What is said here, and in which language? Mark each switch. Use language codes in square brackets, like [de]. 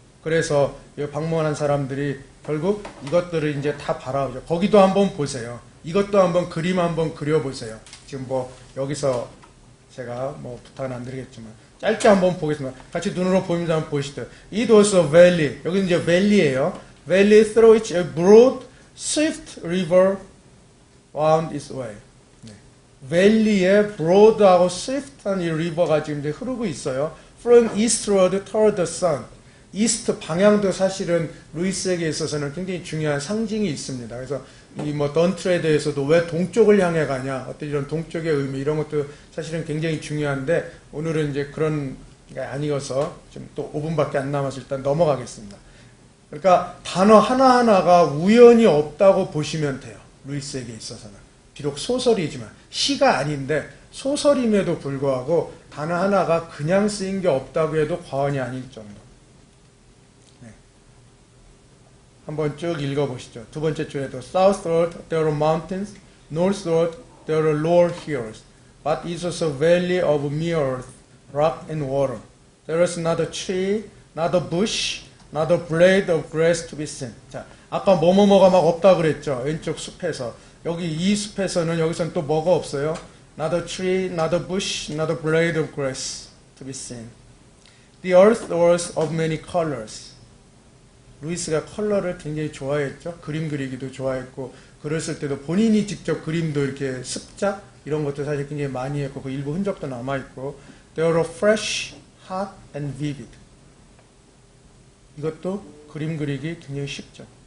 [ko] 그래서 방문한 사람들이 결국 이것들을 이제 다 바라보죠. 거기도 한번 보세요. 이것도 한번 그림 한번 그려보세요. 지금 뭐 여기서 제가 뭐 부탁은 안 드리겠지만 짧게 한번 보겠습니다. 같이 눈으로 보면서 한번 보시죠. [en] It was a valley. [ko] 여기는 이제 valley예요. [en] Valley through which a broad, swift river wound its way. [ko] 네. valley에 broad하고 swift한 이 리버가 지금 이제 흐르고 있어요. [en] From eastward toward the sun. [ko] 이스트 방향도 사실은 루이스에게 있어서는 굉장히 중요한 상징이 있습니다. 그래서 이 뭐 던트에 대해서도 왜 동쪽을 향해 가냐, 어떤 이런 동쪽의 의미, 이런 것도 사실은 굉장히 중요한데, 오늘은 이제 그런 게 아니어서 지금 또 5분밖에 안 남아서 일단 넘어가겠습니다. 그러니까 단어 하나하나가 우연이 없다고 보시면 돼요. 루이스에게 있어서는. 비록 소설이지만, 시가 아닌데 소설임에도 불구하고 단어 하나가 그냥 쓰인 게 없다고 해도 과언이 아닐 정도. 한번 쭉 읽어보시죠. 두 번째 줄에도 [en] Southward there are mountains, northward there are lower hills, but it was a valley of mere earth, rock and water. There was not a tree, not a bush, not a blade of grass to be seen. [ko] 자, 아까 뭐뭐뭐가 막 없다 그랬죠. 왼쪽 숲에서. 여기 이 숲에서는 여기서는 또 뭐가 없어요. [en] Not a tree, not a bush, not a blade of grass to be seen. The earth was of many colors. [ko] 루이스가 컬러를 굉장히 좋아했죠. 그림 그리기도 좋아했고, 글을 쓸 때도 본인이 직접 그림도 이렇게 습작 이런 것도 사실 굉장히 많이 했고, 그 일부 흔적도 남아있고, [en] They were fresh, hot and vivid. [ko] 이것도 그림 그리기 굉장히 쉽죠.